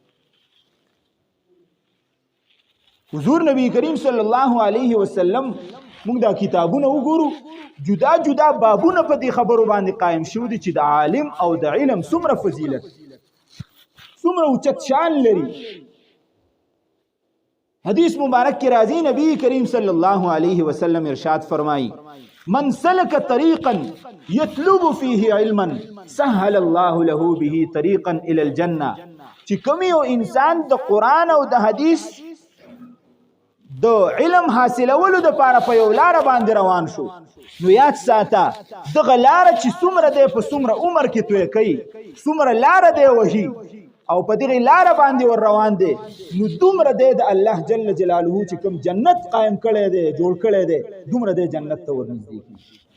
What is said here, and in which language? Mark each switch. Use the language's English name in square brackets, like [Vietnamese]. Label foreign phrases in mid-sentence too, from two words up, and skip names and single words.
[Pashto] حضور نبی کریم [Arabic] صلی الله علیه وسلم [Pashto] موږ دا کتابونه وګورو جدا جدا بابونه په دې خبرو باندې قائم شو دي چې د عالم او د علم څومره فضیلت څومره اوچت شان لري حدیث مبارک کی راضی نبی کریم [Arabic] صلی الله علیه وسلم [Pashto] ارشاد فرمائی [Arabic] من سلک طریقا یطلب فیه علما سهل الله له به طریقا الى الجنه [Pashto] چې کوم یو انسان د قران او د حدیث د علم حاصلولو د پاره په یو لار باندې روان شو نو یاد ساته دغه لار چې څومره دی په څومره عمر کې توی کوي څومره لار دی وهي او په دغه لار باندې ور روان دي نو دومره دی د الله جل جلاله چې کوم جنت قائم کړي دی جوړ کړي دی دومره دی جنت ته ورنږدې کیږي